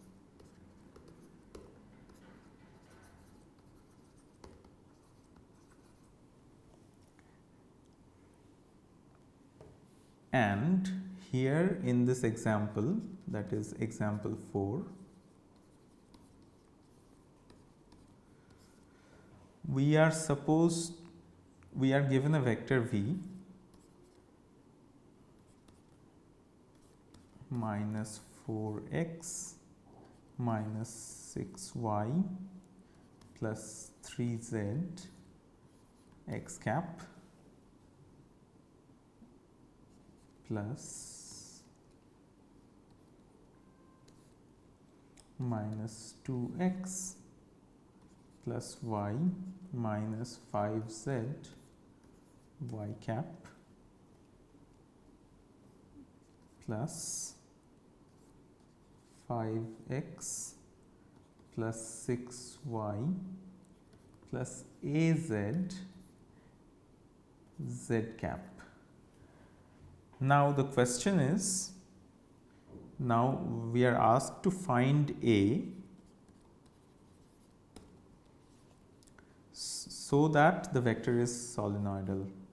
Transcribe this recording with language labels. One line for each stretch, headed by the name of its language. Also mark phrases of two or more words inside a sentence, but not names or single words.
English: And here in this example, that is example 4, we are given a vector v minus 4x minus 6y plus 3z x cap plus minus 2x plus y minus 5z y cap plus 5x plus 6y plus az z cap. Now the question is, now we are asked to find A so that the vector is solenoidal.